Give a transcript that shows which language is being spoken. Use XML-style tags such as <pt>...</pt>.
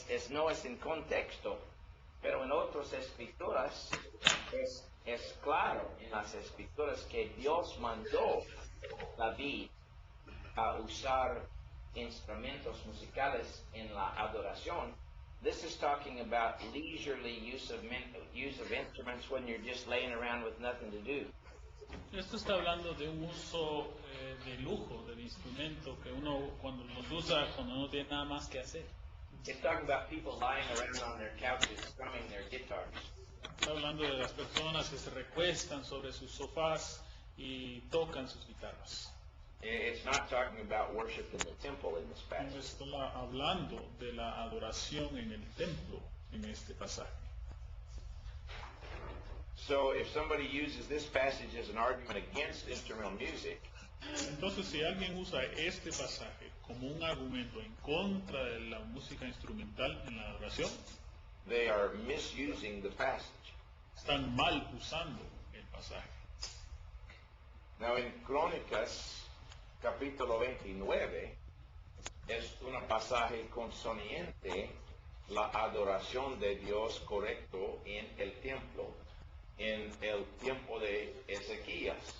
<es>No es en contexto, pero en otras escrituras es claro en las escrituras que Dios mandó a David a usar instrumentos musicales en la adoración.</es> <en>This is talking about leisurely use of instruments when you're just laying around with nothing to do.</en> <es>Esto está hablando de un uso de lujo del instrumento que uno cuando los usa cuando no tiene nada más que hacer.</es> <en>It's talking about people lying around on their couches strumming their guitars.</en> <es>Está hablando de las personas que se recuestan sobre sus sofás y tocan sus guitarras.</es> <en>It's not talking about worship in the temple in this</en> <es>No</es> <en>passage.</en> <es>está hablando de la adoración en el templo en este pasaje.</es> <en>So if somebody uses this passage as an argument against instrumental music,</en> <es>Entonces, si alguien usa este pasaje como un argumento en contra de la música instrumental en la adoración,</es> <en>they are misusing the passage.</en> <es>están mal usando el pasaje. Now in Crónicas capítulo 29 es un pasaje consoniente la adoración de Dios correcto en el templo en el tiempo de Ezequías.</es>